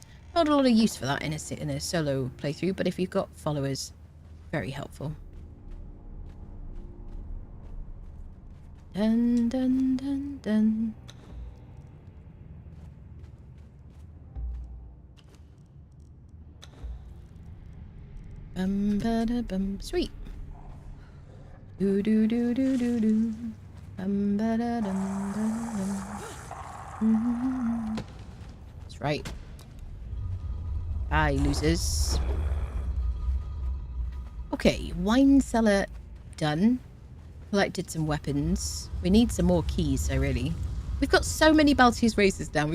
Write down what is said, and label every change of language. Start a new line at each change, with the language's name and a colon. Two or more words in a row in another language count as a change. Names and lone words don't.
English: Not a lot of use for that in a solo playthrough, but if you've got followers, very helpful. Dun dun dun dun. Bum ba da bum. Sweet. Do do do do do do. Bum ba da dum dum dum. That's right. Bye, losers. Okay, Winecellar done. Collected some weapons. We need some more keys, so really. We've got so many Baltier's Razors down.